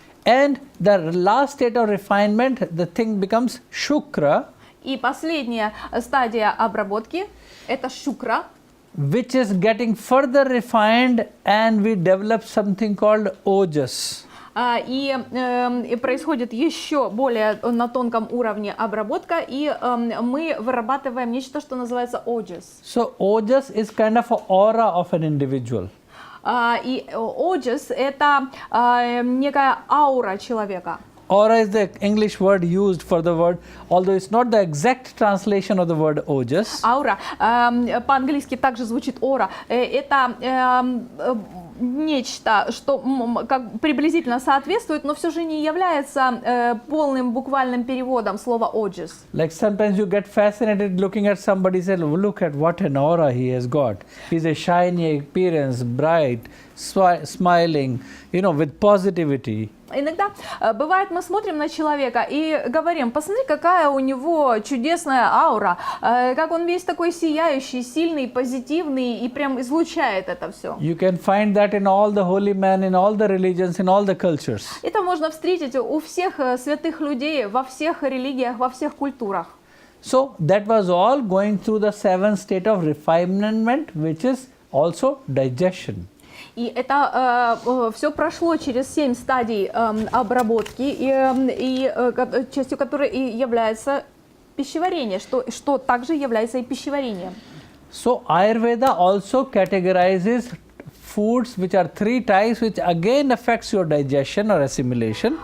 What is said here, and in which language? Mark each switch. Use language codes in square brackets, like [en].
[en] And the last state of refinement, the thing becomes shukra. [ru] И последняя стадия обработки – это шукра, [en] which is getting further refined, and we develop something called ojas. [ru] И происходит еще более на тонком уровне обработка, и мы вырабатываем нечто, что называется ojas. [en] So ojas is kind of an aura of an individual. [ru] И ojas это некая аура человека. [en] Aura is the English word used for the word, although it's not the exact translation of the word ojas. [ru] Аура по-английски также звучит aura. Это нечто, что как приблизительно соответствует, но все же не является полным буквальным переводом слова ojas. [en] Like sometimes you get fascinated looking at somebody and say, look at what an aura he has got. He's a shiny appearance, bright, smiling, with positivity. [ru] Иногда бывает, мы смотрим на человека и говорим, посмотри, какая у него чудесная аура, как он весь такой сияющий, сильный, позитивный и прям излучает это все. [en] You can find that in all the holy men, in all the religions, in all the cultures. [ru] Это можно встретить у всех святых людей, во всех религиях, во всех культурах. [en] So that was all going through the 7th state of refinement, which is also digestion. [ru] И это все прошло через 7 стадий обработки, и частью которой и является пищеварение, что также является и пищеварением. [en] So Ayurveda also categorizes foods which are 3 types, which again affects your digestion or assimilation.